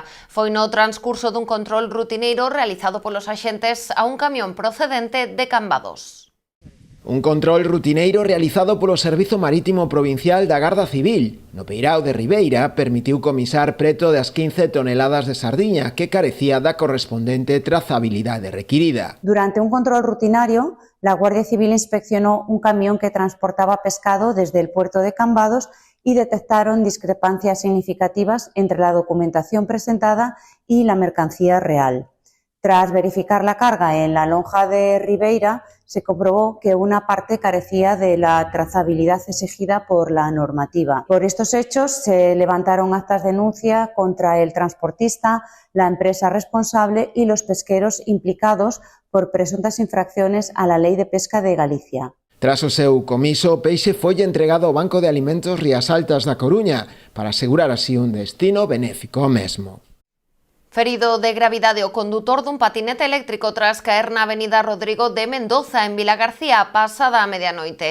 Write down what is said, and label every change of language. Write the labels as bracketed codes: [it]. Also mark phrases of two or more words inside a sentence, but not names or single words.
[gl] Foi no transcurso dun control rutineiro realizado polos axentes a un camión procedente de Cambados. Un control rutineiro realizado polo Servizo Marítimo Provincial da Garda Civil no Peirao de Ribeira permitiu comisar preto das 15 toneladas de sardiña que carecía da correspondente trazabilidade requirida. [es] Durante un control rutinario, la Guardia Civil inspeccionó un camión que transportaba pescado desde el puerto de Cambados y detectaron discrepancias significativas entre la documentación presentada y la mercancía real. Tras verificar la carga en la lonja de Ribeira, se comprobó que una parte carecía de la trazabilidad exigida por la normativa. Por estos hechos se levantaron actas de denuncia contra el transportista, la empresa responsable y los pesqueros implicados por presuntas infracciones a la Lei de Pesca de Galicia. [gl] Tras o seu comiso, o peixe foi entregado ao Banco de Alimentos Rías Altas da Coruña para asegurar así un destino benéfico ao mesmo. Ferido de gravidade o condutor dun patinete eléctrico tras caer na avenida Rodrigo de Mendoza en Vilagarcía pasada a medianoite.